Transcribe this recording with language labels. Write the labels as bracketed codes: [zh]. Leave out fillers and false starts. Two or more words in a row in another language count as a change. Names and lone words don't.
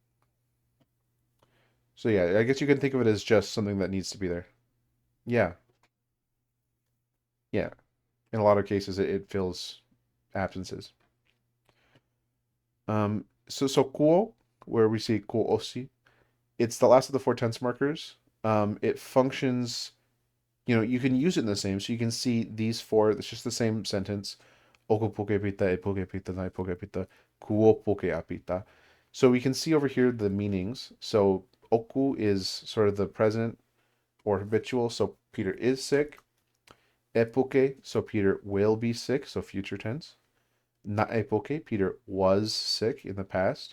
[en] So yeah, I guess you can think of it as just something that needs to be there. Yeah, yeah. In a lot of cases, it fills absences. So kuo, where we see [to] kuo osi, [en] it's the last of the four tense markers. It functions, you can use it in the same. So you can see these four. It's just the same sentence. [to] Oko poke pita, e poke pita, nai poke pita, kuo poke apita. [en] So we can see over here the meanings. So oku is sort of the present or habitual. So Peter is sick. Epoke, so Peter will be sick. So future tense. [to] Na epoke, [en] Peter was sick in the past.